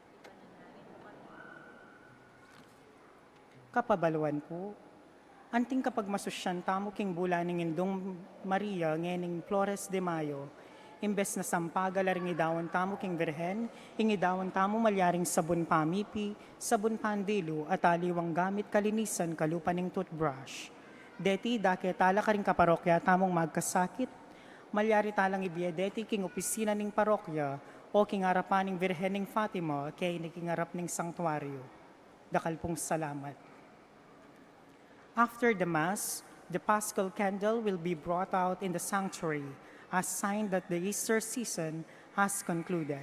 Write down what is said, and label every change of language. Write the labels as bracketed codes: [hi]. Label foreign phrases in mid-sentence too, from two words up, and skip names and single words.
[pam] Kapabaluan po, anting kapag masusyan tamo king bulaning indong Maria ngening Flores de Mayo, imbes na sampagal aring idawan tamo king Virhen, ingidawan tamo malyaring sabon pamipi, sabon pandilo at aliwang gamit kalinisan kalupaning toothbrush. Deti dake tala karing kaparokya tamong magkasakit, malyari talang ibiye deti king opisina ning parokya o king harapaning Virhen ning Fatima kay nikingarap ning sanktuaryo. Dakal pong salamat. [en] After the Mass, the Paschal candle will be brought out in the sanctuary as sign that the Easter season has concluded.